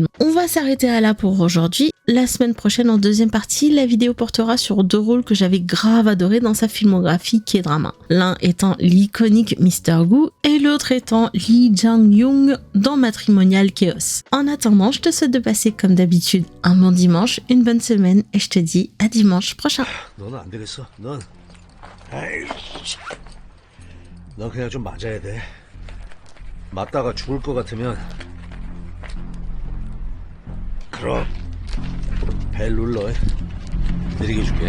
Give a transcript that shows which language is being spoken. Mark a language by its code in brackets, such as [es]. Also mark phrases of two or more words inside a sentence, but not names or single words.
[fr] On va s'arrêter là pour aujourd'hui. La semaine prochaine, en deuxième partie, la vidéo portera sur 2 rôles que j'avais grave adorés dans sa filmographie K-drama. L'un étant l'iconique Mr. Gu et l'autre étant Lee Jang-young dans Matrimonial Chaos. En attendant, je te souhaite de passer comme d'habitude un bon dimanche, une bonne semaine et je te dis à dimanche prochain. [ko] 너는 안 되겠어. 넌 그냥 좀 맞아야 돼. 맞다가 죽을 것 같으면 그럼 벨 눌러. 느리게 줄게.